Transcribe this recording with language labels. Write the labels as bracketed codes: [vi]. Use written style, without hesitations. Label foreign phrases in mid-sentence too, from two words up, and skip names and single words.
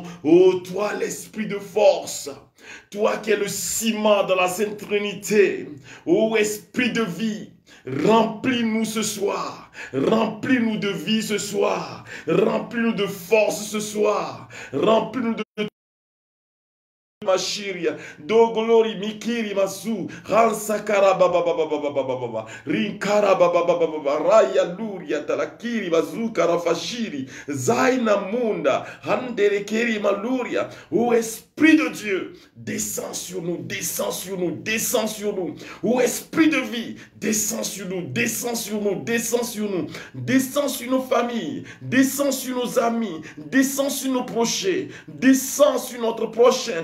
[fr] Oh, toi, l'esprit de force, toi qui es le ciment dans la Sainte Trinité, oh, esprit de vie, remplis-nous ce soir, remplis-nous de vie ce soir, remplis-nous de force ce soir, remplis-nous de Mashiria, do glory mikiri masu, ransakara baba baba baba baba, rinkara baba baba baba, raya luria talakiri bazu karafashiri, zaina munda, handerekeri maluria. Ô Esprit de Dieu, descends sur nous, descends sur nous, descends sur nous. Ô Esprit de vie, descends sur nous, descends sur nous, descends sur nous, descends sur nos familles, descends sur nos amis, descends sur nos proches, descends sur notre prochain.